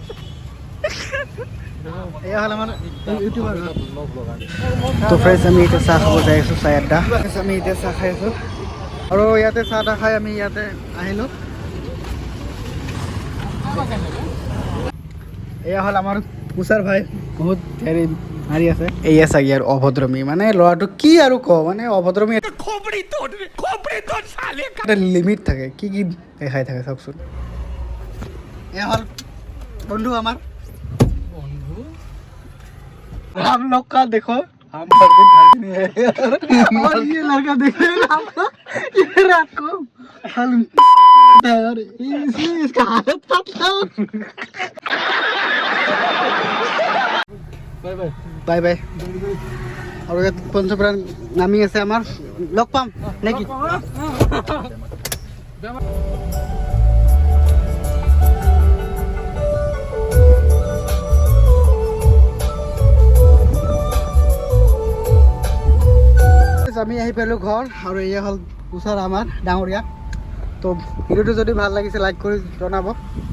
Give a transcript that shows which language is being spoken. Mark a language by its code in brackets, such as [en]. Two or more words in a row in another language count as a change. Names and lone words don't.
[as] এয়া হ'ল আমাৰ ইউটিউবাৰ তো ফ্ৰেণ্ডছ আমি এতিয়া চাহ খাব যাই আছোঁ চাহ আড্ডা আমি এতিয়া চাহ খাই আছোঁ আৰু ইয়াতে চাহ তাহ খাই আমি ইয়াতে আহিলোঁ এয়া হ'ল আমাৰ পুচাৰ ভাই বহুত হেৰি মাৰি আছে এয়া চাগে আৰু অভদ্ৰমী মানে ল'ৰাটো কি আৰু কওঁ মানে অভদ্ৰমী এটা লিমিট থাকে কি দেখাই থাকে চাওকচোন এয়া হ'ল বন্ধু আমাৰ [hi] हम लोग का देखो हम वर्जिन है और ये लड़का देख रहे हैं आप ये रात को हम यार इसलिए इसका हालत था बाय बाय और ये पंचप्राण नामी [as] আছে আমার লগ পাম নাকি আমি আহি পালোঁ ঘৰ আৰু এয়া হ'ল ওচৰ আমাৰ ডাঙৰীয়া তো ভিডিঅ'টো যদি ভাল লাগিছে লাইক কৰি জনাব